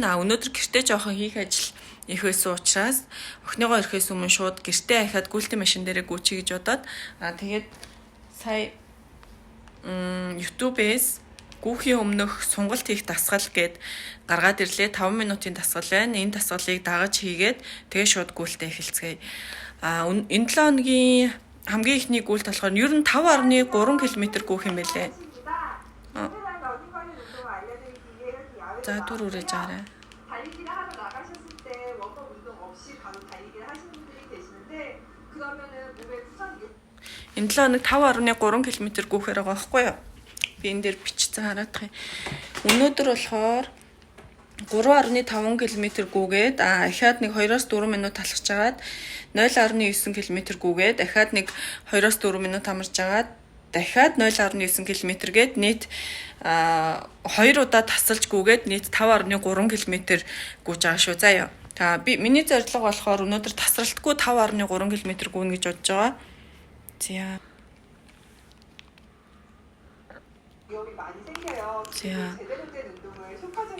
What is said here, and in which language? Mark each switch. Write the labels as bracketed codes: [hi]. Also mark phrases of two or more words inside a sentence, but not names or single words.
[mn] Өнөөдөр гэртээ жоохон хийх ажил их байсан учраас охиныгоо ирэхээс өмнө шууд гэртээ ахаад гүйлтийн машин дээрээ гүйчихье гэж бодоод тэгээд сая YouTube-ээс гүүхийн өмнөх сонголт хийх дасгал гээд гаргаад ирлээ. 5 минутын дасгал байна. Энэ дасгалыг дагаж хийгээд тэгээ шууд гүйлтээ эхэлцгээе. Энэ 7 хоногийн хамгийн ихний гүйлт болохоор ер нь 5.3 км гүүх юм байлээ. За түр үрэж аваарай. [ko] 달리기를 하러 나가셨을 때 워커 운동 없이 바로 달리기를 하시는 분들이 계시는데 그러면은 몸에 부상 [mn] Энэ 7 хоног 5.3 км гүүхээр байгаа байхгүй юу? Би энэ дээр бичсэн хараадах юм. Өнөөдөр болохоор 3.5 км гүүгээд ахаад нэг 2-4 минут талхаж жагаад 0.9 км гүүгээд дахиад нэг 2-4 минут амарч жагаад дахиад 0.9 км гээд нийт 2 удаа тасалж гүүгээд нийт 5.3 км гүйж байгаа шүү. За яа. Миний зорилго болохоор өнөөдөр тасралтгүй 5.3 км гүйнэ гэж бодож байгаа. За. [ko] 위험이 많이 생겨요. 자. 제대로 된 운동을 효과적으로